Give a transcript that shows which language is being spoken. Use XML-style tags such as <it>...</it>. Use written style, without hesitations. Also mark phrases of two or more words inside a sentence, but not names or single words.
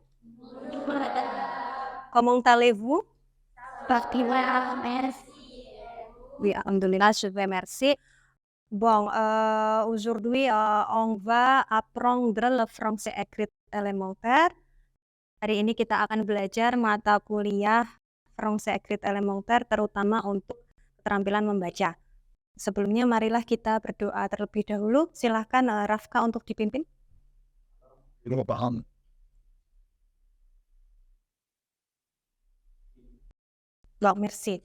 <fr>Comment allez-vous? Oui, alhamdulillah, je vais merci. Bon, aujourd'hui, on va apprendre le français écrit élémentaire.</fr> <id>Hari ini kita akan belajar mata kuliah</id> <fr>français écrit élémentaire,</fr> <id>terutama untuk keterampilan membaca. Sebelumnya, marilah kita berdoa terlebih dahulu. Silahkan Rafka untuk dipimpin. Paham. Merci.</id>